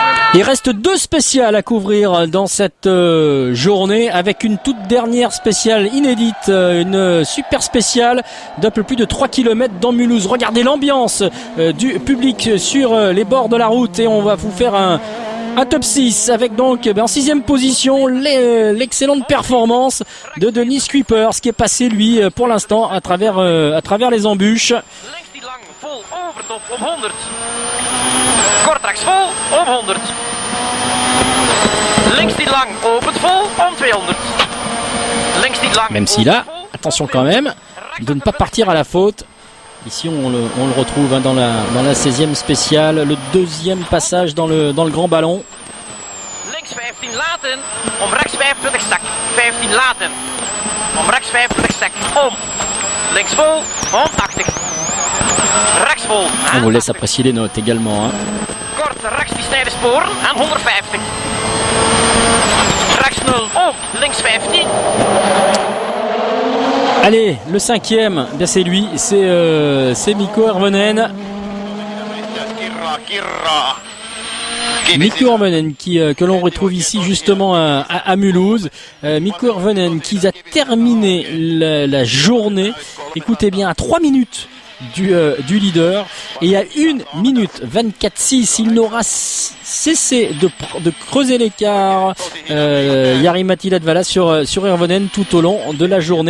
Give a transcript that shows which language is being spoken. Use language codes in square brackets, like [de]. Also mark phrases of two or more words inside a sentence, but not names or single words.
[fr] Il reste 2 spéciales à couvrir dans cette journée, avec une toute dernière spéciale inédite, une super spéciale d'un peu plus de 3 km dans Mulhouse. Regardez l'ambiance du public sur les bords de la route, et on va vous faire un top 6 avec donc en 6e position l'excellente performance de Denis Kuipers, qui est passé lui pour l'instant à travers les embûches. [nl] Kortrechts vol om 100. Links niet lang, opent vol om 200. Links niet lang. [fr] Même si là, attention quand même de ne pas partir à la faute. Ici on le retrouve dans la 16e spéciale, le 2e passage dans le grand ballon. [nl] Links 15 laten, om rechts 25 zak. 15 laten, om rechts 25 zak. Om. Links vol, 180. Rechts vol. [fr] On vous laisse apprécier les notes également. Hein. Kort rechts die snijden sporen aan 150. Rechts 0, om. Links 15. Allez, le 5e, bien c'est lui, c'est Mikko Hirvonen. Mikko Hirvonen que l'on retrouve ici justement à Mulhouse. Mikko Hirvonen qui a terminé la journée, écoutez bien, à 3 minutes du leader, et à 1 minute 24.6 il n'aura cessé de creuser l'écart, Jari-Matti Latvala sur Hirvonen tout au long de la journée.